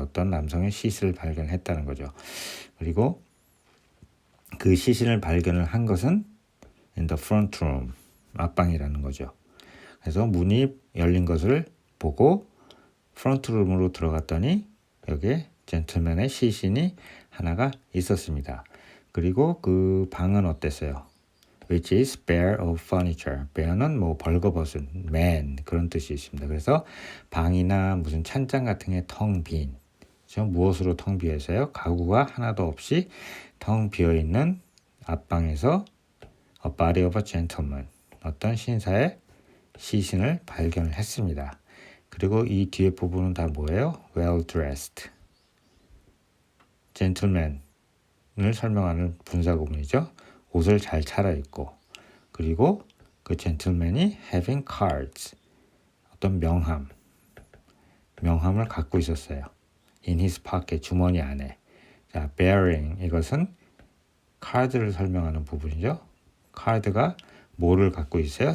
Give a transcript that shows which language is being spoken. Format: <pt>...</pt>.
<ko>어떤 남성의 시신을 발견했다는 거죠. 그리고 그 시신을 발견을 한 것은</ko> <en>in the front room,</en> <ko>앞방이라는 거죠. 그래서 문이 열린 것을 보고 프론트 룸으로 들어갔더니 여기에 젠틀맨의 시신이 하나가 있었습니다. 그리고 그 방은 어땠어요?</ko> <en>Which is bare of furniture.</en> <ko>bare는 벌거벗은, man 그런 뜻이 있습니다. 그래서 방이나 무슨 찬장 같은 게 텅 빈. 무엇으로 텅 비어 있어요? 가구가 하나도 없이 텅 비어 있는 앞방에서</ko> <en>a body of a gentleman.</en> <ko>어떤 신사의 시신을 발견을 했습니다. 그리고 이 뒤에 부분은 다 뭐예요?</ko> <en>well dressed.</en> <ko>gentleman을 설명하는 분사 구문이죠. 옷을 잘 차려입고 그리고 그 젠틀맨이</ko> <en>having cards,</en> <ko>어떤 명함을 갖고 있었어요.</ko> <en>in his pocket,</en> <ko>주머니 안에. 자, bearing, 이것은 카드를 설명하는 부분이죠. 카드가 뭐를 갖고 있어요?</ko>